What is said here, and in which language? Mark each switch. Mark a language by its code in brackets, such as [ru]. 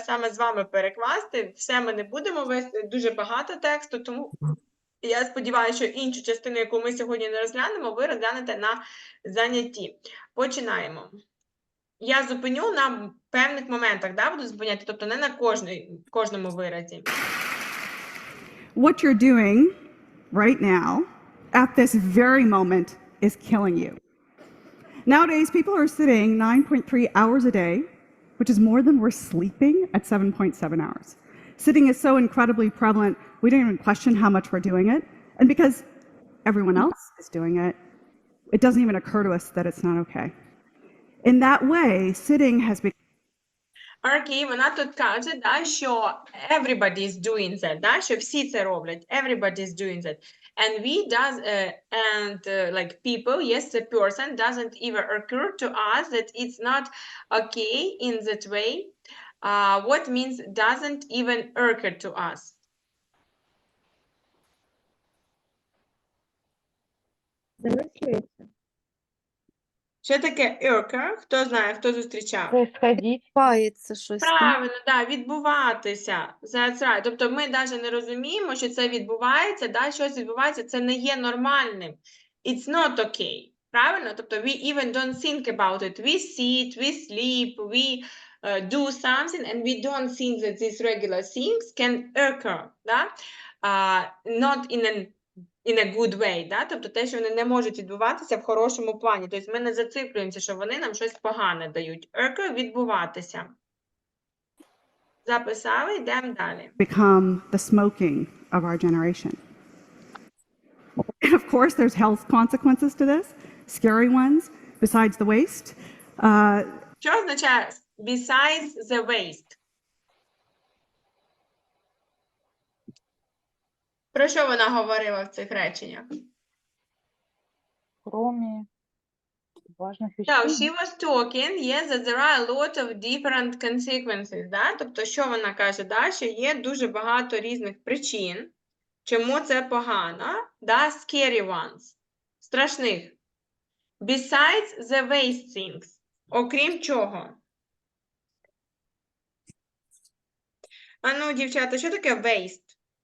[uk] Саме з вами перекласти. Все ми не будемо вести, дуже багато тексту, тому я сподіваюся, що іншу частину, яку ми сьогодні не розглянемо, ви розглянете на занятті. Починаємо. Я зупиню на певних моментах, да, буду зупиняти, тобто не на кожному виразі. [en] What you're doing right now, at this very moment, is killing you. Nowadays, people are sitting 9.3 hours a day, which is more than we're sleeping at 7.7 hours. Sitting is so incredibly prevalent, we don't even question how much we're doing it. And because everyone else is doing it, it doesn't even occur to us that it's not okay. In that way, sitting has become... [uk] Окей, вона тут каже, да, що [en] everybody is doing that, [uk] да, що всі це роблять, everybody is doing that. [en] And we does, like people, yes, the person doesn't even occur to us that it's not okay in that way. What means doesn't even occur to us? [uk] Замислюється. Що таке occur? Хто знає, хто зустрічав? [ru] Происходить. [uk] Відбувається щось. там. Правильно, да, відбуватися. [en] That's right. [uk] Тобто ми навіть не розуміємо, що це відбувається, да, щось відбувається, це не є нормальним. [en] It's not okay. [uk] Правильно? Тобто [en] we even don't think about it. We sit, we sleep, we do something, and we don't think that these regular things can occur. [uk] Да? [en] Not in a good way, да? [uk] Тобто те, що вони не можуть відбуватися в хорошому плані. Тобто ми не зациклюємося, що вони нам щось погане дають. Occur – відбуватися. Записали, йдемо далі. [en] become the smoking of our generation. And of course, there's health consequences to this, scary ones, besides the waste. [uk] Що означає besides the waste? Про що вона говорила в цих реченнях? [ru] Кроме важных [en] So, [ru] вещей. [en] she was talking, yes, that there are a lot of different consequences, да? [uk] Тобто, що вона каже, да? Що є дуже багато різних причин, чому це погано, да? [en] Scary ones, [uk] страшних. [en] Besides the waste things, [uk] окрім чого? А ну, дівчата, що таке waste?